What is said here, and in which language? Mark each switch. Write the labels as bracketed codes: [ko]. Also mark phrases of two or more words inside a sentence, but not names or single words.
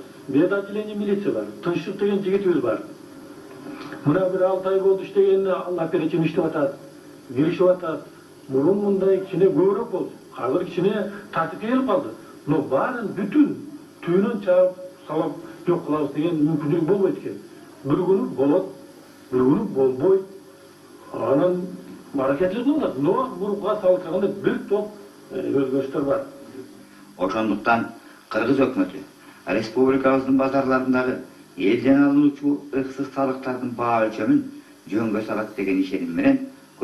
[ky] Бизде [ru] отделение милиция [ky] бар. Тынчтык деген жигитибиз бар. Мына бир 6 ай болду иштеген, ал оперативно иштеп атат. Киришип атат. Мурун мындай кичине көбүрөөк болду. Азыр кичине тартипке келип калды. Но баарын бүтүн түйүнөн чаап салып жок кылабыз деген мүмкүнчүлүк болбойт экен. Бир күнү болот, бир күнү болбой. Анан аракетчилик кылат. Но бурукка салышканда бир топ өзгөрүштөр бар. Ошондуктан Кыргыз өкмөтү республикабыздын базарларындагы элден алынуучу ыксыз салыктардын баа өлчөмүн жөнгө салат деген ишеним менен